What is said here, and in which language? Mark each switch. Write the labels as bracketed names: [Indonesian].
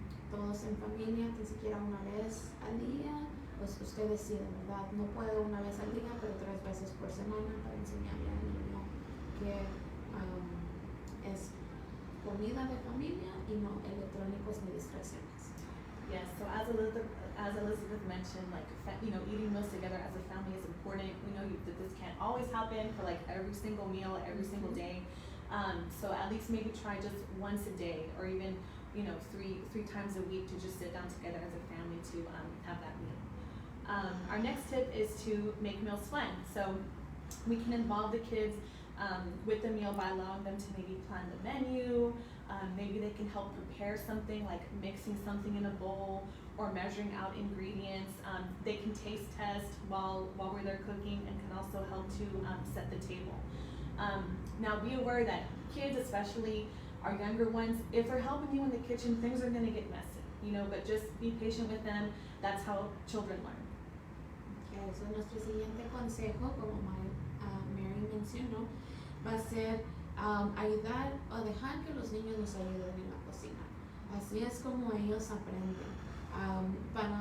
[Spanish] Todos en familia, ni siquiera una vez al día, pues usted decide, ¿verdad? No puedo una vez al día, pero 3 veces por semana para enseñarle al niño que es comida de familia y no electrónicos ni distracciones. [English] Yes, so as Elizabeth mentioned, like, eating meals together as a family is important. We know that this can't always happen for like every single meal, every single day. So at least maybe try just once a day, or even, three times a week to just sit down together as a family to have that meal. Our next tip is to make meals fun. So we can involve the kids with the meal by allowing them to maybe plan the menu. Maybe they can help prepare something like mixing something in a bowl or measuring out ingredients. They can taste test while they're cooking and can also help to set the table. Now be aware that kids, especially our younger ones, if they're helping you in the kitchen, things are gonna get messy, but just be patient with them. That's how children learn. Okay, so [Spanish] nuestro siguiente consejo, como Mary mencionó, va a ser ayudar o dejar que los niños nos ayuden en la cocina. Así es como ellos aprenden.